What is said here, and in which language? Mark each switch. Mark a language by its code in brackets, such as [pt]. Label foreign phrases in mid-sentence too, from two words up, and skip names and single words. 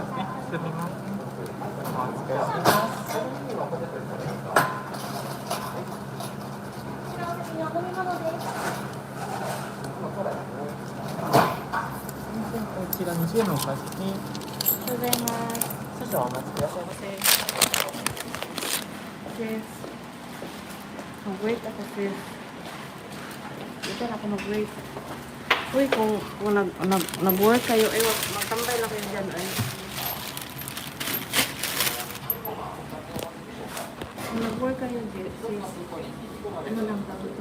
[ja] すみません。お疲れ様です。こちら20円のお返しに。ありがとうございます。少々お待ちくださいませ。 [tl] Sis, mag-break ako sis. Ito na ako mag-break. Uy, kung nag-work kayo, magtambay lang kayo dyan. Ay. Kung nag-work kayo dyan, sis, ano lang tawag ito?